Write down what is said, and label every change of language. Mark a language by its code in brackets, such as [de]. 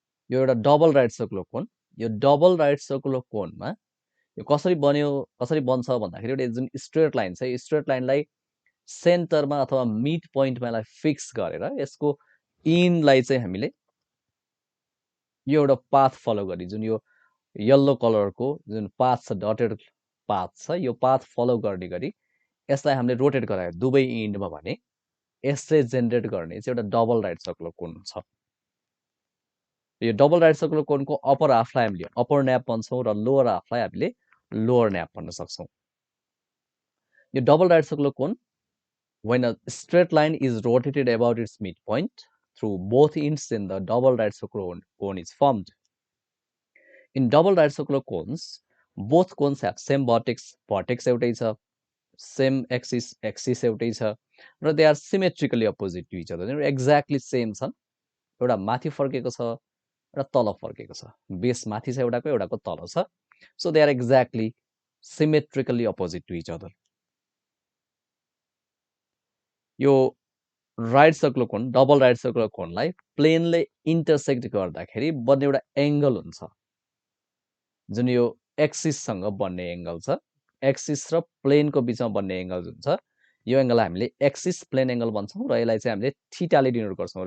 [ne] यो एउटा double right circular cone. यो डबल राइट सर्कुलर कोनमा यो कसरी बन्यो, कसरी बन्छ भन्दाखेरि एउटा जुन स्ट्रेट लाइन छ, स्ट्रेट लाइनलाई सेन्टरमा अथवा मिड पोइन्टमा यसलाई फिक्स गरेर यसको इनलाई चाहिँ हामीले यो एउटा पाथ फलो गरी, जुन यो येल्लो कलरको जुन पाथ छ, डटेड पाथ छ, यो पाथ फलो गर्ने गरी यसलाई हामीले रोटेट गरायो दुवै इन्डमा भने यसले जेनरेट गर्ने चाहिँ एउटा डबल राइट सर्कुलर कोन छ। यो डबल राइट सर्कुलर कोनको अप्पर हाफलाई हामीले अप्पर न्याप भन्छौँ र लोअर हाफलाई हामीले लोअर न्याप भन्न सक्छौँ। यो double right circular cone [en] when a straight line is rotated about its midpoint through both ends, then the double right circular cone is formed. In double right circular cones, both cones have same vertex, [ne] vertex एउटै छ, [en] same axis, [ne] axis एउटै छ, [en] र they are symmetrically opposite to each other. Exactly same छन्, एउटा माथि फर्केको छ र तल फर्केको छ, बेस माथि छ एउटाको तल छ, so they are exactly symmetrically opposite to each other. [ne] यो right circular cone double right circular कोनलाई प्लेनले intersect गर्दाखेरि बन्ने एउटा एंगल हुन्छ, जुन यो एक्सिससँग बन्ने एंगल छ, एक्सिस र प्लेनको बीचमा बन्ने एंगल जुन छ, यो एंगललाई हामीले एक्सिस प्लेन एंगल भन्छौँ र यसलाई चाहिँ हामीले थीटाले डिनोट गर्छौँ।